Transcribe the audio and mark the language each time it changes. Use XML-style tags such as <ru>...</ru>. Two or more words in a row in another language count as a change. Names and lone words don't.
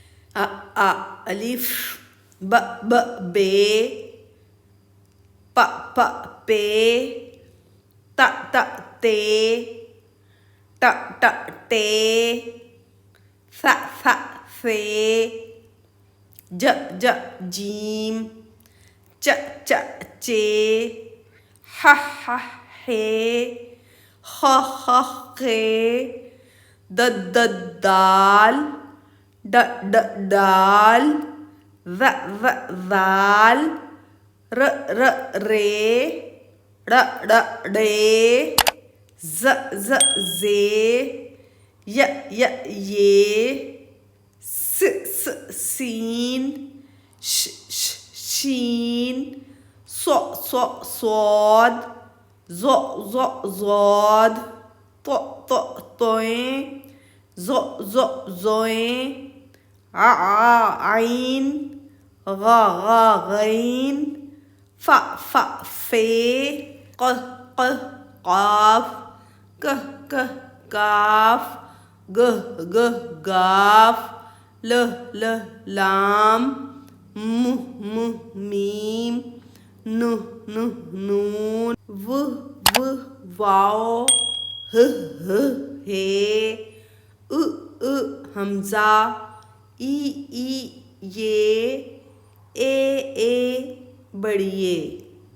<hi>अ आ अलिफ, ब ब बे, प प पे, त त ते, ट ट टे, स स से, ज ज जीम, च च चे, ह ह हे, ख ख खे, द द दाल, ड ड डाल, ज ज जाल, र र रे, ड़ ड़ डे, ज ज जे, य य ये, स स सीन, श श शीन, सो सो सोद, ज़ो ज़ो ज़ोद, तो तो तोएं, ज़ो ज़ो ज़ोएं, आ आइन, गा गईन, फ फ फे, क क काफ, क क काफ, ग ग गाफ, ल ल लाम, म म मीम, न न नून, व व वाओ, ह ह हे, उ हमजा, ई ये, ए बड़िए।</hi>